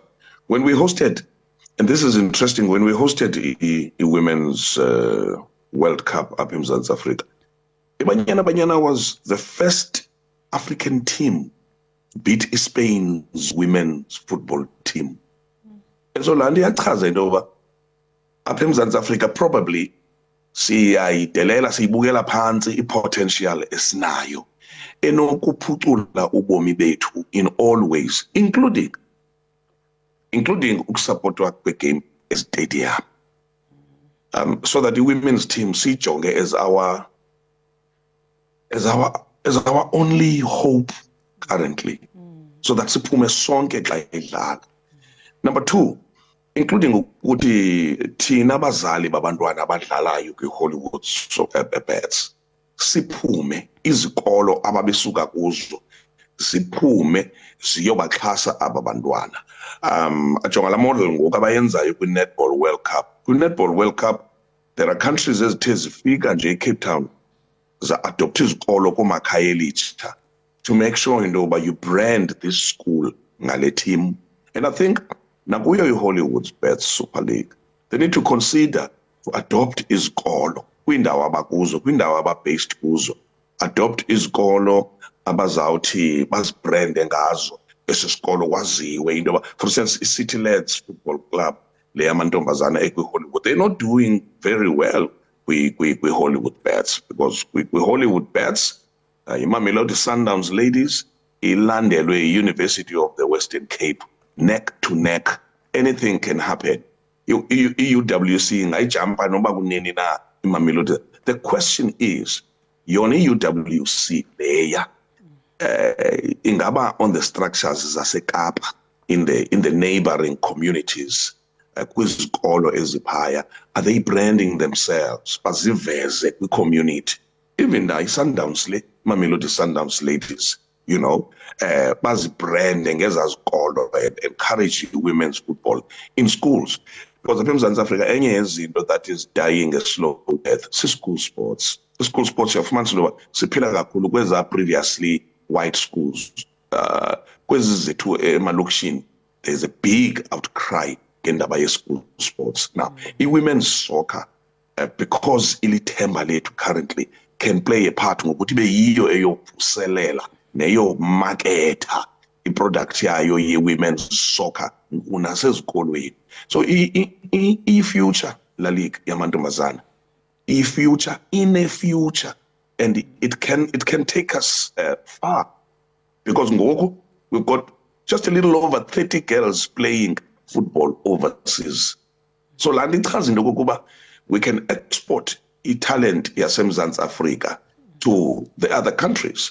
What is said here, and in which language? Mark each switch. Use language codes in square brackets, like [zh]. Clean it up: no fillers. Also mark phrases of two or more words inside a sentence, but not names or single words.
[en] When we hosted, and this is interesting, when we hosted a women's World Cup up in South Africa, Ibanyana Banyana was the first African team beat Spain's women's football team. And so Landi Achaza over up in South Africa, probably [xh] siyayidelela siyibukela phansi i-potential esinayo enokuphucula ubomi bethu [en] in all ways, [xh] including ukusupportwa kwe-game estadium, [en] so that the women's team sijonge as our only hope currently, so that [xh] siphume sonke xa idlala. Number 2, including ukuthi thina abazali babantwana abadlalayo kwi-Hollywood soccer bets siphume izikolo ababesuka kuzo siphume siyobaxhasa aba bantwana. Ajonga la model ngoku abayenzayo kwi-Netball World Cup. Kwi-Netball World Cup [en] there are countries [xh] ezithe zifika nje eCape Town za-adopta izikolo kumakhaya elitsha [en] to make sure [xh] into yoba [en] you brand this school [xh] ngale team. [en] And I think nakuyo i-Hollywood Bets Super League they need to consider to [xh] adopt izikolo kwindawo abakuzo, kwindawo ababased kuzo, adopt izikolo abazawuthi bazibrande ngazo esi sikolo kwaziwe into yoba, [en] for instance, i-City Lads Football Club [xh] le yamantombazana ekwi-Hollywood, [en] they're not doing very well kwi-Hollywood Bets, because kwi-Hollywood Bets iMamelodi Sundowns ladies ilandelwe yi-University of the Western Cape neck to neck. Anything can happen. [xh] I-UWC ingayijampa noba kunini na iMamelodi. [en] The question is, [xh] yona i-UWC leya ingaba [en] on the structures [xh] zaseKapa [en] in the neighboring communities [xh] kwizikolo eziphaya, [en] are they branding themselves [xh] baziveze kwi-community? [en] Even the Sundowns le Mamelodi Sundowns ladies, you know, [xh] bazibrande ngezazikolo [en] and encourage women's football in schools, because [xh] apha eMzantsi Afrika enye yezinto [en] that is dying a slow death si-school sports. [xh] I-school sports yafumanisa into yoba siphila kakhulu kweza previously white schools. Kwezi zethu emalokishini [en] there's a big outcry [xh] ngendaba ye-school sports. Now i-women's soccer because ilithemba lethu currently [en] can play a part [xh] ngokuthi ibe yiyo eyovuselela neyomaketha i-product yayo ye-women's soccer nasezikolweni. So i-future la league yamantombazana, [en] i-future in a future, and it can take us far, because ngoku we've got just a little over 30 girls playing football overseas. So la nto ichaza into kokuba we can export i-talent yaseMzantsi Afrika to the other countries.